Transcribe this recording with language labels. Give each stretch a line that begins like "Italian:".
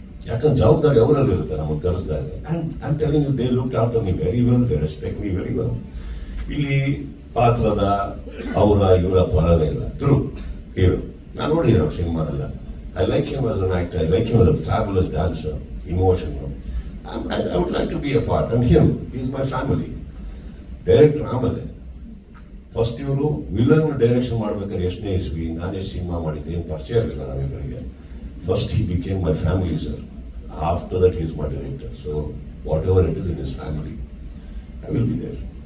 Kannada: ಯಾಕಂದ್ರೆ ಜವಾಬ್ದಾರಿ ಅವರಲ್ಲಿ ಇರುತ್ತೆ ನಮಗೆ ಕಲಿಸಿದಾಗ.
English: And I telling you, they look after me very well, they respect me very well.
Kannada: ಇಲ್ಲಿ ಪಾತ್ರದ ಇವರ ಬರೋದೇ ಇಲ್ಲ.
English: through hero
Kannada: ನಾನು ನೋಡಿರೋ ಸಿನಿಮಾನೆಲ್ಲ.
English: I like him as an actor, I like him as a fabulous dancer, emotional. I would like to be a part, and him, he's my family.
Kannada: Director ಆಮೇಲೆ first ಇವರು villain direction ಮಾಡ್ಬೇಕಾದ್ರೆ ಎಷ್ಟನೇ ಇಸ್ವಿ ನಾನೇ cinema ಮಾಡಿದ್ದೆ, ಏನು ಪರಿಚಯ ಇರಲಿಲ್ಲ ನಾವಿಬ್ಬರಿಗೆ.
English: First he became my family sir. After that is my director. So whatever it is in is family, I will be there.